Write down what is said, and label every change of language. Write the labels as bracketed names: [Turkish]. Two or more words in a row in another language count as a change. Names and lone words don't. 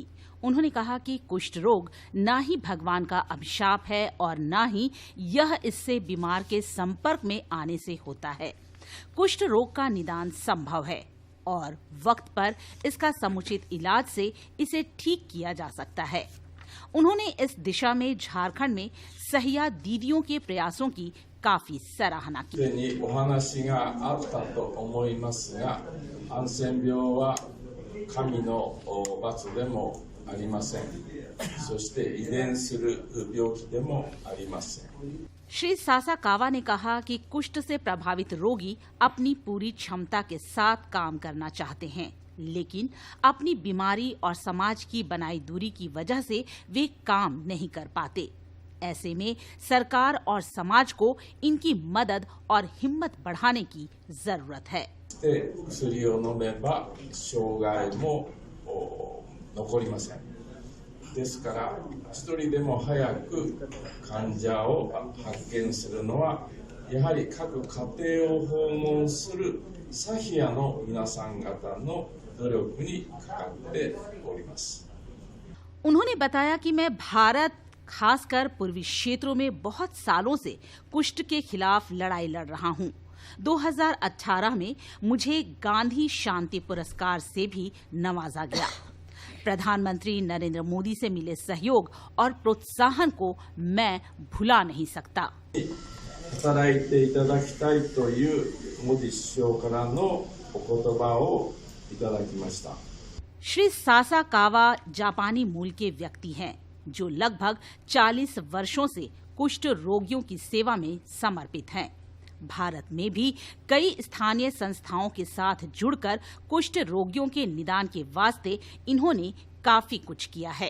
[Hindi] उन्होंने कहा कि कुष्ठ रोग न ही भगवान का अभिशाप है और न ही यह इससे बीमार के संपर्क में आने से होता है। कुष्ठ रोग का निदान संभव है और वक्त पर इसका समुचित इलाज से इसे ठीक किया जा सकता है। उन्होंने इस दिशा में झारखंड में सहिया दीदियों के प्रयासों की काफी सराहना की। [Japanese] すでにお話があったと思いますが、ハンセン病は神の罰でもありません。そして遺伝する病気でもありません。 [Hindi] श्री सासाकावा ने कहा कि कुष्ठ से प्रभावित रोगी अपनी पूरी क्षमता के साथ काम करना चाहते हैं, लेकिन अपनी बीमारी और समाज की बनाई दूरी की वजह से वे काम नहीं कर पाते। ऐसे में सरकार और समाज को इनकी मदद और हिम्मत बढ़ाने की जरूरत है। [Japanese] で、薬を飲めば障害も残りません。ですから一人でも早く患者を発見するのはやはり各家庭を訪問するサヒアの皆さん方の努力にかかっております。 [Hindi] उन्होंने बताया कि मैं भारत खासकर पूर्वी क्षेत्रों में बहुत सालों से कुष्ठ के खिलाफ लड़ाई लड़ रहा हूं। 2018 में मुझे गांधी शांति पुरस्कार से भी नवाजा गया। प्रधानमंत्री नरेंद्र मोदी से मिले सहयोग और प्रोत्साहन को मैं भुला नहीं सकता। [Japanese] 働いていただきたいというモディ首相からのお言葉をいただきました。 [Hindi] श्री सासाकावा जापानी मूल के व्यक्ति हैं, जो लगभग 40 वर्षों से कुष्ठ रोगियों की सेवा में समर्पित हैं। भारत में भी कई स्थानीय संस्थाओं के साथ जुड़कर कुष्ठ रोगियों के निदान के वास्ते इन्होंने काफी कुछ किया है।